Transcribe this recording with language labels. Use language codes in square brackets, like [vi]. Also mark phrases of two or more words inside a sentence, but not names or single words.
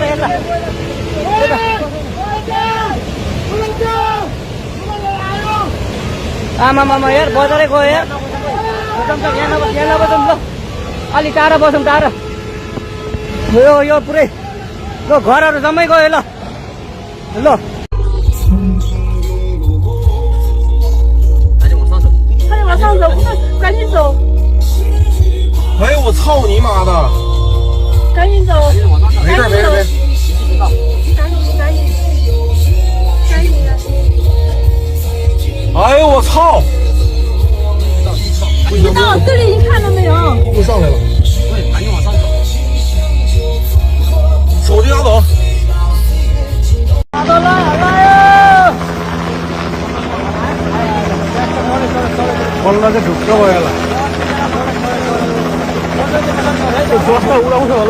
[ne] आमा यार बजारै गयो यार यहाँ नबसौँ ल अलि टाढा बसौँ टाढा यो पुरै ल घरहरू जम्मै गयो ल [zh] 快点往上走，赶紧走，哎呦我操你妈的赶紧走，没事没事没事赶紧的。哎呦我操你到这里你看到没有？又上来了赶紧往上走手机拿走 [ne] बल्ल चाहिँ ढुक्क भयो होला जस्तो उडाउँछ होला